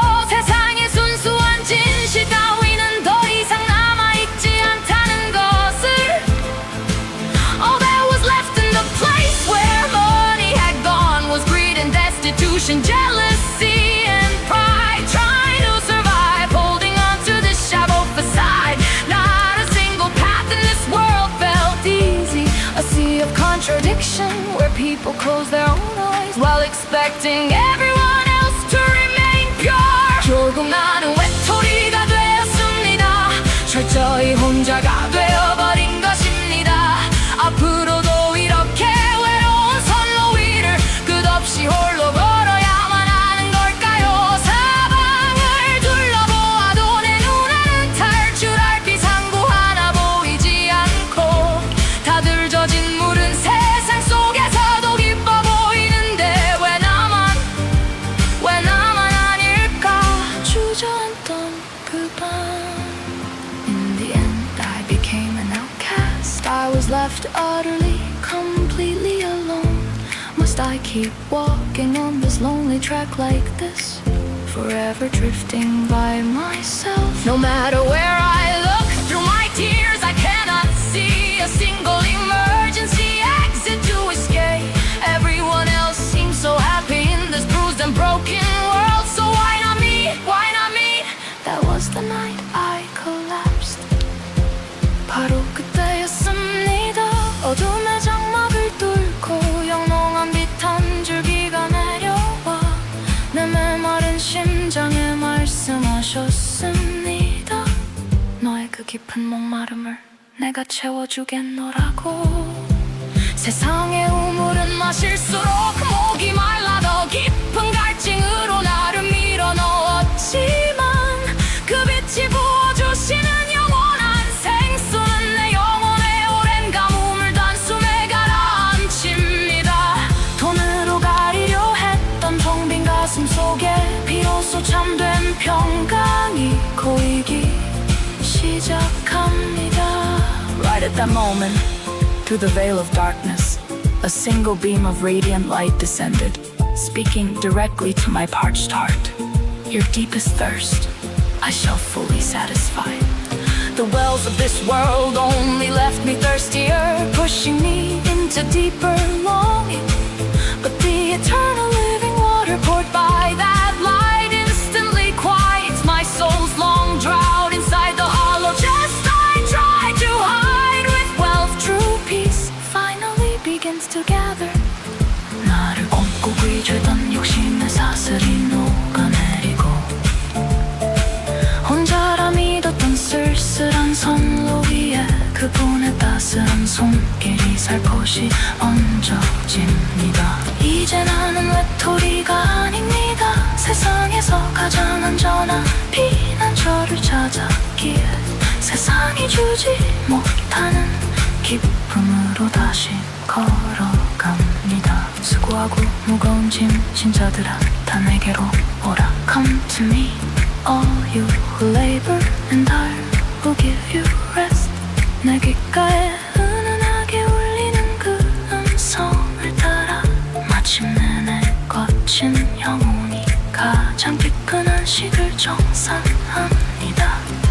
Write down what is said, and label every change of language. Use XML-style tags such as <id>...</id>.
<ko>세상에 순수한 진실 따위는 더 이상 남아있지 않다는 것을.</ko> <en>All that was left in the place where money had gone was greed and destitution, jealousy and pride, trying to survive, holding on to this shallow facade. Not a single path in this world felt easy. A sea of contradiction where people close their own eyes while expecting everyone else to remain pure.</en> <ko>결국 나는 외톨이가 되었습니다. 철저히 혼자가 되어버린 것입니다. 앞으로도 이렇게 외로운 선로 위를 끝없이 홀로 걸어야만 하는 걸까요? 사방을 둘러보아도 내 눈에는 탈출할 비상구 하나 보이지 않고, 다들 젖은 물은 세상 속에서도 기뻐 보이는데 왜 나만 아닐까? 주저앉던 그 밤,</ko> <en>In the end I became an outcast. I was left utterly, completely alone. Must I keep walking on this lonely track like this, forever drifting by myself? No matter where I look, through my tears I cannot see a single emergency exit to escape. Everyone else seems so happy in this bruised and broken world, so why not me? Why not me? That was the night I collapsed.</en> <ko>바로 그때였습니다. 어둠의 장막을 뚫고 영롱한 빛 한 줄기가 내려와 내 메마른 심장에 말씀하셨습니다. 너의 그 깊은 목마름을 내가 채워주겠노라고. 세상의 우물은 마실수록 목이 말라 더 깊은 갈증으로 나를 밀어 넣었지만, 그 빛이 부어주시는 영원한 생수는 내 영혼의 오랜 가뭄을 단숨에 가라앉힙니다. 돈으로 가리려 했던 텅 빈 가슴 속에 비로소 참된 평강이 고이기 시작합니다.</ko> <en>Right at that moment, through the veil of darkness, a single beam of radiant light descended, speaking directly to my parched heart. Your deepest thirst I shall fully satisfy. The wells of this world only left me thirstier, pushing me into deeper longing. But the eternal living water poured by that light instantly quiets my soul's long drought inside the hollow chest I tried to hide with wealth. True peace finally begins to gather.</en> <ko>나를 걷고 귀죄던 욕심의 사슬이 녹아내리고, 혼자라 믿었던 쓸쓸한 선로 위에 그분의 따스한 손길이 살포시 얹어집니다. 이제 나는 외톨이가 아닙니다. 세상에서 가장 안전한 피난처를 찾았기에 세상이 주지 못하는 기쁨으로 다시 걸어갑니다. 수고하고 무거운 짐진 자들아 다 내게로 오라.</ko> <en>Come to me, all you who labor and I will give you rest.</en> <ko>내 귓가에 은은하게 울리는 그 음성을 따라 마침내 내 거친 영혼이 가장 깊은 안식을 정상합니다.</ko>